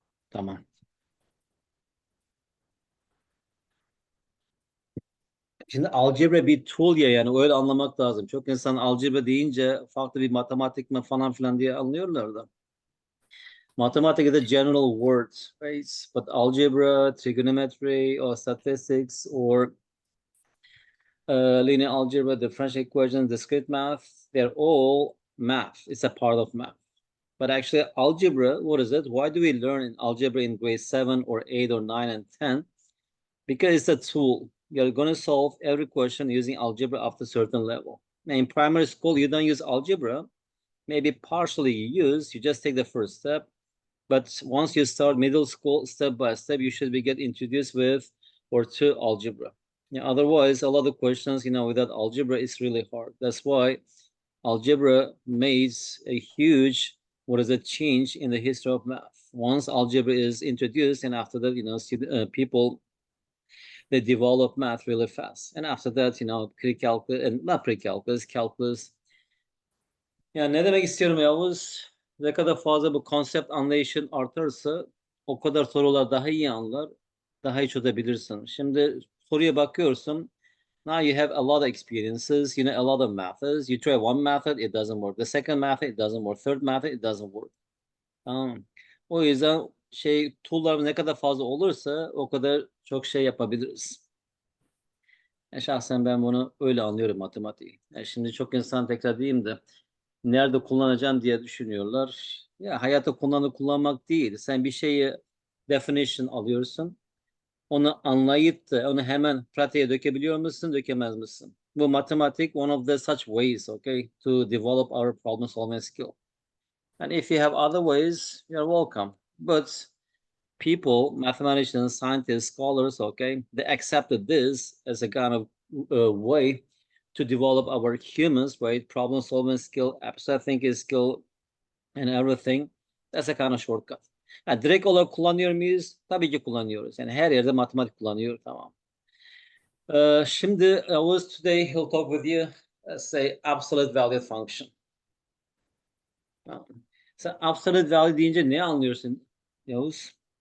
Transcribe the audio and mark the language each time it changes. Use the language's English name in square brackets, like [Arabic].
[Turkish] Tamam. Şimdi algebra bir tool ya yani öyle anlamak lazım. Çok insan algebra deyince farklı bir matematik mi falan filan diye anlıyorlar da. [English] Mathematics is a general word, right? But algebra, trigonometry, or statistics, or linear algebra, differential equations, discrete math, they're all math. It's a part of math. But actually, algebra, what is it? Why do we learn in algebra in grade 7 or 8 or 9 and 10? Because it's a tool. You're going to solve every question using algebra after a certain level. Now, in primary school, you don't use algebra. Maybe partially you use, you just take the first step. But once you start middle school, step by step, you should be get introduced with or to algebra. Yeah, otherwise, a lot of questions, without algebra is really hard. That's why algebra made a huge, what is it, change in the history of math. Once algebra is introduced, and after that, people they develop math really fast. And after that, pre-calculus and not pre-calculus, calculus. [Turkish] Yani ne demek istiyorum Yavuz? Ne kadar fazla bu konsept anlayışın artarsa o kadar sorular daha iyi anlar, daha iyi çözebilirsin. Şimdi soruya bakıyorsun. [English] Now you have a lot of experiences, a lot of methods. You try one method, it doesn't work. The second method, it doesn't work. Third method, it doesn't work. [Turkish] Tamam. O yüzden tool'lar ne kadar fazla olursa o kadar çok şey yapabiliriz. Şahsen ben bunu öyle anlıyorum matematiği. Şimdi çok insan tekrar diyeyim de nerede kullanacağım diye düşünüyorlar. Ya hayatta kullanmak değil. Sen bir şeyi definition alıyorsun. Onu anlayıp da onu hemen pratiğe dökebiliyor musun, dökemez misin? Bu matematik [English] one of the such ways, okay, to develop our problem solving skill. And if you have other ways, you're welcome. But people, mathematicians, scientists, scholars, okay, they accepted this as a kind of way to develop our humans, right? Problem solving skill, abstract thinking skill, and everything. That's a kind of shortcut. [Turkish] Yani direkt olarak kullanıyor muyuz? Tabii ki kullanıyoruz. Yani her yerde matematik kullanıyor, tamam. Şimdi Yavuz, [English] today he'll talk with you, say absolute value function. [Turkish] Tamam. Sen absolute value deyince ne anlıyorsun Yavuz?